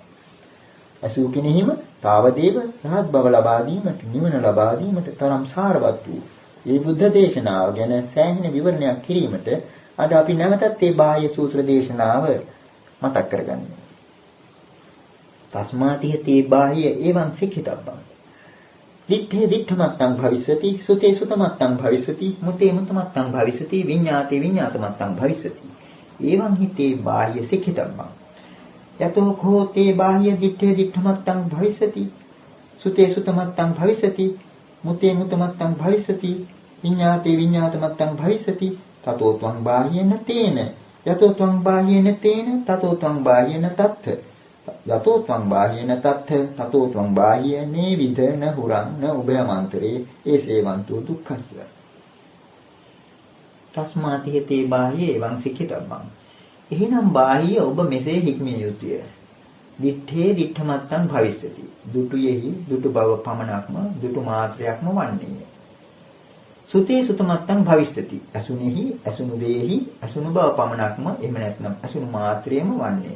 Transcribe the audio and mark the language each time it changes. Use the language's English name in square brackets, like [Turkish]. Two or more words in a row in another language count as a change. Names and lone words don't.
[Sinhala] අසූ කෙනෙහිම තාවදේව රහත් බව ලබා දීමට නිවන ලබා දීමට තරම් සාරවත් වූ මේ බුද්ධ දේශනාව ගැන සෑහෙන විවරණයක් කිරීමට අද අපි නැවතත් මේ බාහ්‍ය සූත්‍ර දේශනාව මතක් කරගන්නවා. [Pali] තස්මාතිහතේ බාහ්‍ය එවං සික්ඛිතබ්බං දිත්තේ දිත්තමත්තං භවිස්සති සුතේ සුතමත්තං භවිස්සති මුතේ මුතමත්තං භවිස්සති විඤ්ඤාතේ විඤ්ඤාතමත්තං භවිස්සති එවං හිතේ බාහ්‍ය සික්ඛිතබ්බං යතෝ කෝතේ බාහ්‍ය දිත්තේ දිත්තමත්තං භවිස්සති සුතේ සුතමත්තං භවිස්සති මුතේ මුතමත්තං භවිස්සති විඤ්ඤාතේ විඤ්ඤාතමත්තං භවිස්සති තතෝ ත්වං බාහ්‍යේන තේන යතෝ ත්වං බාහ්‍යේන තේන තතෝ ත්වං බාහ්‍යේන තත්ථ යතෝ ත්වං බාහ්‍යේන තත්ථ තතෝ ත්වං බාහ්‍යේනේ විදන හුරං උභයමන්තරේ ඒසේවන්තු දුක්ඛස්ස තස්මාති හේතේ බාහ්‍යේ එවං සික්ඛිතබ්බං. [Sinhala] එහෙනම් බාහ්‍ය ඔබ මෙසේ හික්මිය යුතුය. [Pali] දිත්තේ දිත්තමත්තං භවිස්සති. [Sinhala] දුටුයෙහි දුටු බව පමණක්ම දුටු මාත්‍රයක්ම වන්නේය. [Pali] සුතේ සුතමත්තං භවිස්සති. [Sinhala] අසුනේහි අසුනු දේහි අසුනු බව පමණක්ම එහෙම නැත්නම් අසුනු මාත්‍රයම වන්නේය.